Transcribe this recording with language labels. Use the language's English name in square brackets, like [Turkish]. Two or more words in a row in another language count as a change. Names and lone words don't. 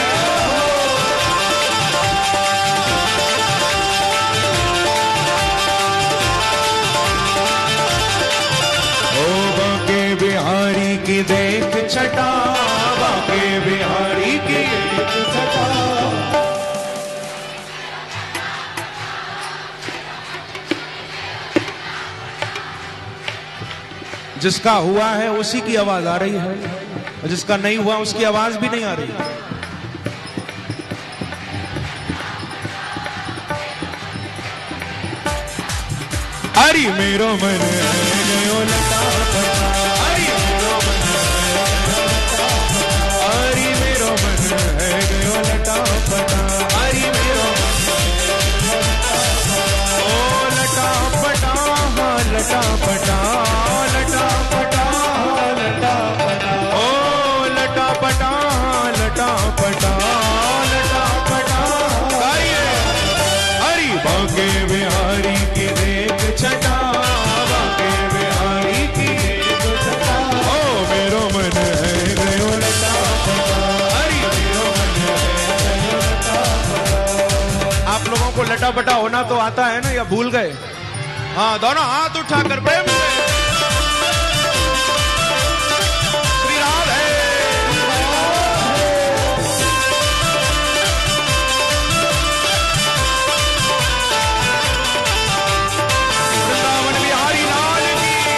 [Hindi] ओ बाके बिहारी की देख छटा, बाके बिहारी की देख छटा। जिसका हुआ है उसी की आवाज आ रही है, और जिसका नहीं हुआ उसकी आवाज भी नहीं आ रही। [Braj] अरे मेरो मन है गयो लटा फटा, अरे मेरो मन है, अरे मेरो मन है गयो लटा फटा, अरे मेरो ओ लटा फटा, लटा फटा, लटा फटा, लटा फटा, ओ लटा फटा, लटा फटा, लटा फटा। [Hindi] गाइए हरि बाके बिहारी की देख छटा, बाके बिहारी की देख छटा। [Braj] ओ मेरो मन है गयो लटा फटा, हरि मेरो मन है गयो लटा फटा। [Hindi] आप लोगों को लटा फटा होना तो आता है ना, या भूल गए? हाँ, दोनों हाथ उठाकर प्रेम से श्री राधे। वृंदावन बिहारी लाल की।